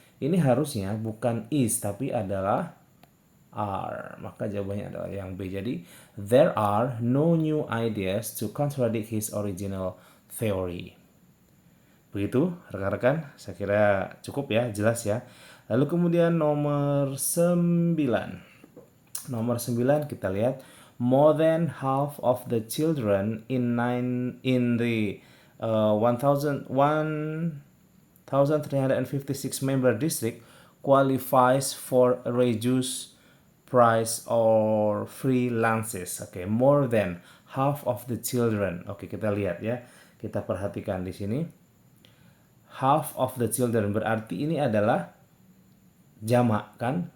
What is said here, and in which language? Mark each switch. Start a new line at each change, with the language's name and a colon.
Indonesian: Ini harusnya bukan is tapi adalah are. Maka jawabannya adalah yang B.
English: Jadi there are no new ideas to contradict his original theory.
Indonesian: Begitu rekan-rekan, saya kira cukup ya, jelas ya. Lalu kemudian nomor 9. Nomor 9 kita lihat
English: more than half of the children in the 1356 member district qualifies for reduced price or free lunches. Oke, more than half of the children.
Indonesian: Oke, kita lihat ya. Kita perhatikan di sini.
English: Half of the children
Indonesian: berarti ini adalah jamak kan?